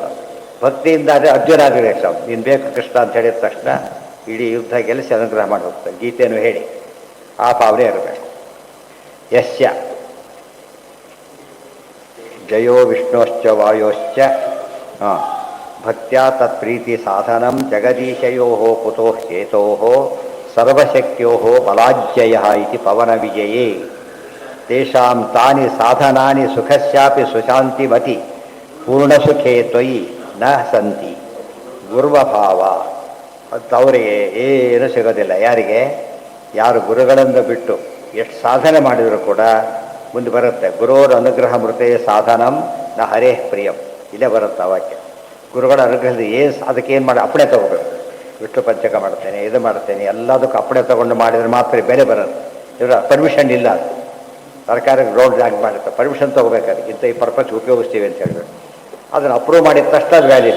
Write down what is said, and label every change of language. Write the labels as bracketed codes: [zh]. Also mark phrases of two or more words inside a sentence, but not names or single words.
[kn] ಭಕ್ತಿಯಿಂದ ಆದರೆ ಅರ್ಜುನಾದಿಗಳು ಎಕ್ಸಾಂಪಲ್. ನೀನು ಬೇಕು ಕೃಷ್ಣ ಅಂತ ಹೇಳಿದ ತಕ್ಷಣ ಇಡೀ ಯುದ್ಧ ಗೆಲ್ಲಿಸಿ ಅನುಗ್ರಹ ಮಾಡಿ ಹೋಗ್ತಾರೆ. ಗೀತೆಯನ್ನು ಹೇಳಿ ಆ ಭಾವನೆ ಇರಬೇಕು. [sa] ಯಶ್ಯ ಜಯೋ ವಿಷ್ಣೋಶ್ಚ ವಾಯೋಶ್ಚ ಭಕ್ತ್ಯಾ ತತ್ ಪ್ರೀತಿ ಸಾಧನಂ ಜಗದೀಶಯೋ ಕುತೋ ಹೇತೋ ಸರ್ವಶಕ್ತಿಯೋ ಬಲಾಜ್ಜಯ ಇತಿ ಪವನ ವಿಜಯೇ. ತೇಷಾಂ ತಾನಿ ಸಾಧನಾನಿ ಸುಖಸ್ಯಾಪಿ ಸುಶಾಂತಿಮತಿ ಪೂರ್ಣಸುಖೇ ತ್ವಯಿ ನ ಸಂತಿ ಗುರ್ವಭಾವ. [kn] ಮತ್ತು ಅವರಿಗೆ ಏನು ಸಿಗೋದಿಲ್ಲ. ಯಾರಿಗೆ? ಯಾರು ಗುರುಗಳನ್ನು ಬಿಟ್ಟು ಎಷ್ಟು ಸಾಧನೆ ಮಾಡಿದರೂ ಕೂಡ ಮುಂದೆ ಬರುತ್ತೆ. [sa] ಗುರೋರ ಅನುಗ್ರಹ ಮೃತೆ ಸಾಧನಂ ನ ಹರೇ ಪ್ರಿಯಂ. [kn] ಇಲ್ಲೇ ಬರುತ್ತೆ ಆ ವಾಕ್ಯ. ಗುರುಗಳ ಅನುಗ್ರಹದ ಅದಕ್ಕೆ ಏನು ಮಾಡಿ ಅಪ್ಪಣೆ ತೊಗೋಬೇಕು. ವಿಷ್ಣು ಪಂಚಕ ಮಾಡ್ತೇನೆ, ಇದು ಮಾಡ್ತೇನೆ, ಎಲ್ಲದಕ್ಕೂ ಅಪ್ಪಣೆ ತೊಗೊಂಡು ಮಾಡಿದರೆ ಮಾತ್ರ ಬೆಲೆ ಬರುತ್ತೆ. ಇವರ ಪರ್ಮಿಷನ್ ಇಲ್ಲ. ಅದು ಸರ್ಕಾರಕ್ಕೆ ರೋಡ್ ಜಾಗ ಮಾಡುತ್ತೆ, ಪರ್ಮಿಷನ್ ತೊಗೋಬೇಕಾದ್ರೆ ಇಂಥ ಈ ಪರ್ಪಸ್ ಉಪಯೋಗಿಸ್ತೀವಿ ಅಂತ ಹೇಳ್ಬೇಕು. ಅದನ್ನು ಅಪ್ರೂವ್ ಮಾಡಿದ ತಕ್ಷಣ ಅದು ವ್ಯಾಲಿಡ್.